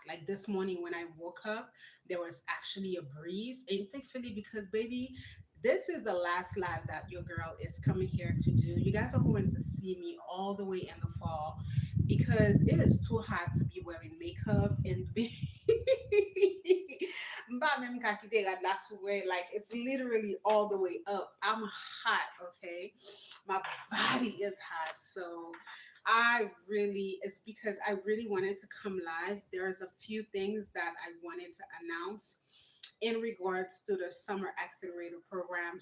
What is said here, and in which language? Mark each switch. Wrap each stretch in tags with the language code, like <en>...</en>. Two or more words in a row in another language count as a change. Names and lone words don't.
<en>Like this morning when I woke up, there was actually a breeze. And thankfully, because baby, this is the last live that your girl is coming here to do. You guys are going to see me all the way in the fall because it is too hot to be wearing makeup and be.</en> <ht>Mba même ka kite gad la souwe,</ht> <en>like it's literally all the way up. I'm hot, okay? My body is hot. So it's because I really wanted to come live. There's a few things that I wanted to announce in regards to the summer accelerator program.</en>